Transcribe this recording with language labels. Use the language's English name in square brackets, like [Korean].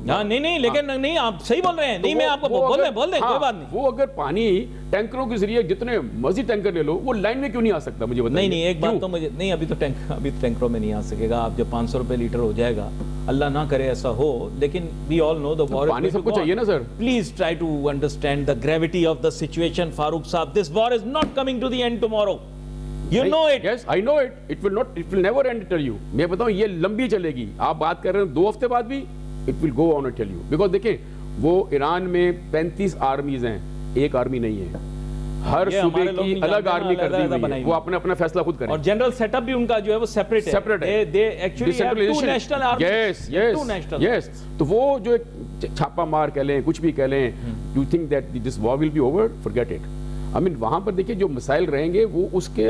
[Urdu] نہیں لیکن نہیں, آپ صحیح بول رہے ہیں. نہیں میں آپ کو بول دیں کوئی بات نہیں. وہ اگر پانی ٹینکروں کے ذریعے جتنے مرضی ٹینکر لے لو, وہ لائن میں کیوں نہیں آ سکتا مجھے بتائیے. نہیں ایک بات تو مجھے نہیں, ابھی تو ٹینکروں میں نہیں آ سکے گا. آپ جب 500 روپے لیٹر ہو جائے گا, اللہ نہ کرے ایسا ہو, لیکن [English] we all know the war, [Urdu] پانی سب کو چاہیے نا سر. [English] Please try to understand the gravity of the situation Farooq صاحب. This war is not coming to the end tomorrow. You know it. Yes, I know it. It will never end, tell you. [Urdu] میں بتاؤں یہ لمبی چلے گی. آپ بات کر رہے ہیں 2 ہفتے بعد بھی, [English] it will go on, I tell you. Because [Urdu] دیکھیں وہ ایران میں 35 آرمیز ہیں, ایک آرمی نہیں ہے. ہر صوبے کی الگ آرمی کر دی ہوئی ہے, وہ اپنا فیصلہ خود کریں. اور جنرل سیٹ اپ بھی ان کا جو ہے وہ سیپریٹ ہے. [English] They actually have 2 national armies. Yes. [Urdu] تو وہ جو چھاپا مار کہہ لیں, کچھ بھی کہہ لیں, [English] you think that this war will be over? Forget it. I mean [Urdu] وہاں پر دیکھیں جو مسائل رہیں گے وہ اس کے